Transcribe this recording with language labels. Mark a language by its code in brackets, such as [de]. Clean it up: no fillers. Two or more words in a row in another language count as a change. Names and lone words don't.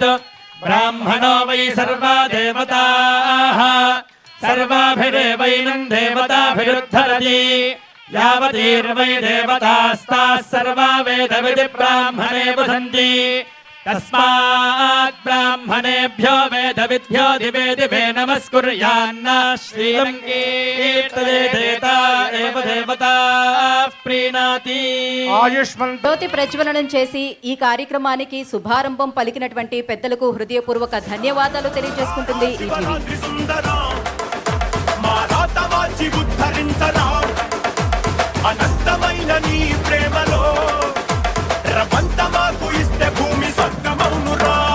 [sa] ब्राह्मणो वै सर्वा देवताः सर्वाभिरेवैनं देवताभिरुद्धरति यावतीर्वै देवतास्ताः सर्वा वेदविधि ब्राह्मणे वसन्ति तस्मात् ब्राह्मणेभ्यो वेदविद्भ्यो दिवे दिवे नमस्कुर्यान्न श्रीरङ्गीर्तदेता एव देवताः प्रीणाति आयुष्मन् [te] జ్యోతి ప్రజ్వలనం చేసి ఈ కార్యక్రమానికి శుభారంభం పలికినటువంటి పెద్దలకు హృదయపూర్వక ధన్యవాదాలు తెలియజేసుకుంటుంది ఈ టీవీ. అనంతమైన నీ ప్రేమలో రవంతమాకు ఇస్తే భూమి స్వర్గమౌనురా